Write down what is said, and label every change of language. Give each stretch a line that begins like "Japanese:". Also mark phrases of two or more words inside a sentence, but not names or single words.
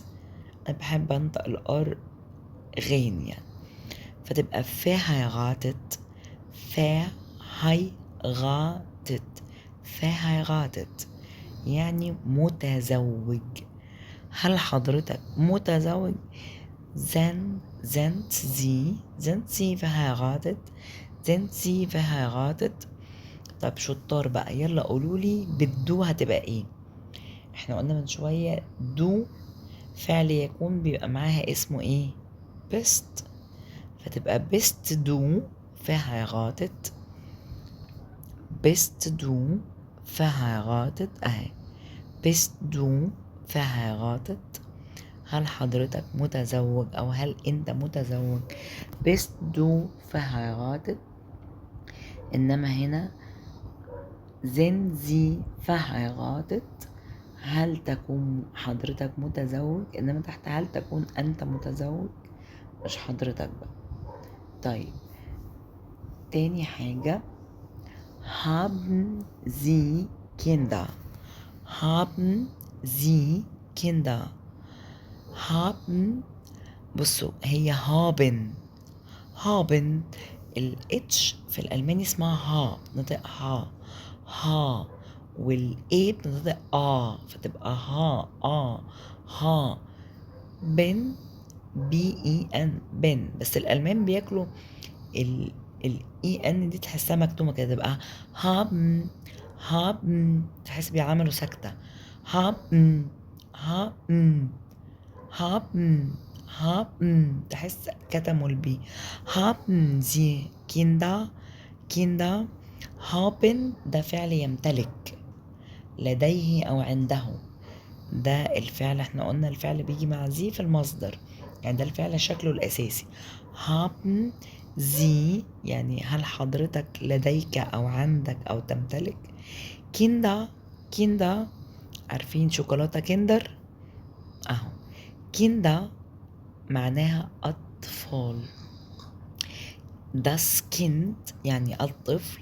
Arabic: أنا بحب أنطق الار غين يعني، فتبقى فا هاي غاتت. فا هاي غاتت. فا هاي غاتت يعني متزوج. هل حضرتك متزوج؟
German: sind sie verheiratet. sind sie verheiratet.
Arabic: طب شطار بقى، يلا قولولي بالدو هتبقى ايه. احنا قلنا من شوية دو فعل يكون بيبقى معاها اسمه ايه؟
German: bist. فتبقى bist du verheiratet. bist du verheiratet اهي. bist du verheiratet.
Arabic: هل حضرتك متزوج أو هل أنت متزوج؟
German: bist du verheiratet.
Arabic: إنما هنا
German: sind sie verheiratet.
Arabic: هل تكون حضرتك متزوج، إنما تحت هل تكون أنت متزوج، مش حضرتك بقى. طيب تاني حاجة،
German: haben sie Kinder. haben sie Kinder. haben،
Arabic: بصوا هي هابن الاتش في الالماني اسمها ها، بنطق ها والاي بنطق فتبقى ها بن بي اي ان بن. بس الالمان بياكلوا الاي ان دي، تحسها مكتومه كده، تبقى هابن تحس بيعملوا سكته. هابن haben تحس كتموا البي.
German: haben sie Kinder.
Arabic: haben ده فعل يمتلك، لديه أو عنده. ده الفعل احنا قلنا الفعل بيجي مع زي في المصدر، يعني ده الفعل شكله الأساسي.
German: haben sie
Arabic: يعني هل حضرتك لديك أو عندك أو تمتلك. Kinder عارفين شوكولاتة كندر أهو. Kinder معناها أطفال.
German: das Kind
Arabic: يعني الطفل.